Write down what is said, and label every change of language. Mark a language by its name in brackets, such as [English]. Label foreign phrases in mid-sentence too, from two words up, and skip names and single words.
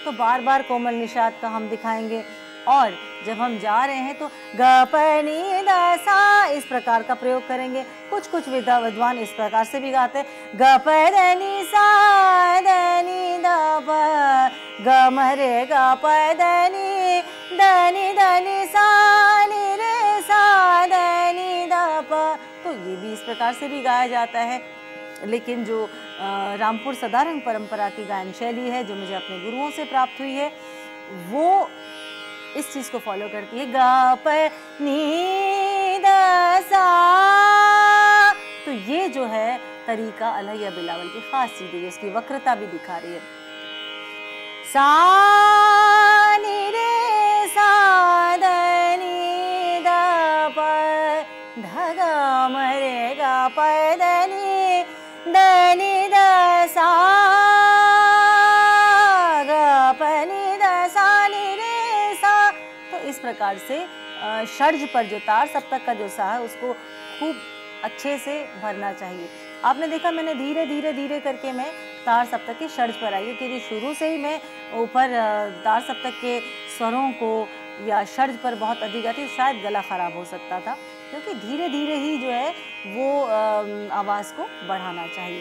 [Hindi] बार बार कोमल निषाद का हम दिखाएंगे। और जब हम जा रहे हैं तो ग प नि द सा इस प्रकार का प्रयोग करेंगे। कुछ विद्वान इस प्रकार से भी गाते हैं, ग प द नि सा द नि द प ग म रे ग प द नि सा नि रे सा द नि द प। तो ये भी इस प्रकार से भी गाया जाता है। लेकिन जो रामपुर सदारंग परंपरा की गायन शैली है, जो मुझे अपने गुरुओं से प्राप्त हुई है, वो इस चीज़ को फॉलो करती है, गा प नी द सा। तो ये जो है तरीका अलहैया बिलावल की खास चीज़ है, उसकी वक्रता भी दिखा रही है। सा नी रे सा द नी द प ध ग म रे ग प द नी द सा ग प नी द सा नी रे सा। तो इस प्रकार से षड्ज पर जो तार सप्तक का जो सा है उसको खूब अच्छे से भरना चाहिए। आपने देखा मैंने धीरे धीरे धीरे करके मैं तार सप्तक के षड्ज पर आई, क्योंकि शुरू से ही मैं ऊपर तार सप्तक के स्वरों को या षड्ज पर बहुत अधिक आती, शायद गला खराब हो सकता था, क्योंकि धीरे धीरे ही जो है वो आवाज़ को बढ़ाना चाहिए।